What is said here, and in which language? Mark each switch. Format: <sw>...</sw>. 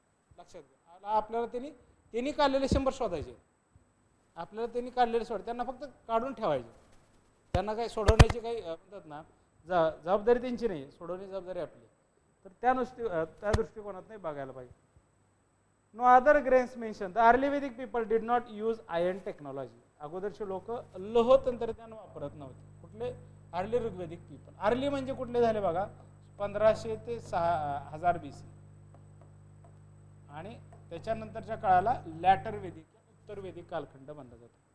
<mr>लक्षात घ्या, आपल्याला त्यांनी काढलेले 100 शोधायचे, आपल्याला त्यांनी काढलेले त्यांना फक्त काढून ठेवायचे. त्यांना काही सोडवण्याची काही म्हणतात ना जबाबदारी त्यांची नाही, सोडवण्याची जबाबदारी आपली. तर त्या दृष्टिकोनात नाही बघायला पाहिजे.</mr> <en>No other grains mention, the early Vedic people did not use iron technology.</en> <mr>अगोदरचे लोक लोह तंत्रज्ञान वापरत नव्हते. कुठले,</mr> <en>Early Rigvedic people.</en> <mr>अर्ली म्हणजे कुठले झाले बघा, 1500 ते 6000 BC, आणि त्याच्यानंतरच्या काळाला लॅटर वेदिक, उत्तर वेदिक कालखंड मानला जातो.</mr>